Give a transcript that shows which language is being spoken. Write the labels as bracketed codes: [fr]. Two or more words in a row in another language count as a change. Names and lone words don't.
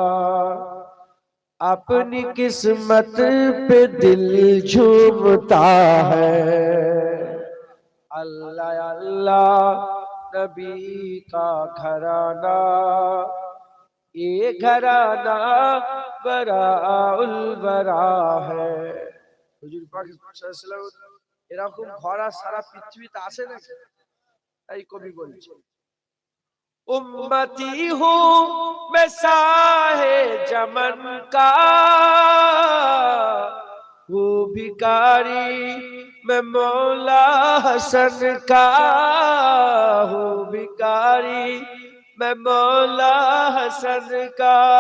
[ur] اپنی قسمت پہ دل جھومتا ہے، اللہ اللہ نبی کا گھرانہ، یہ گھرانہ براء البرا ہے، [bn] হুজুর পাক সাল্লাল্লাহু আলাইহি ওয়াসাল্লাম এরকম ঘোড়া সারা পৃথিবীতে আছে নাকি? এই কবি বলছে, [ur] امتی ہوں میں شاہے زمن کا، وہ بھکاری میں مولا حسن کا، وہ بھکاری میں مولا حسن کا,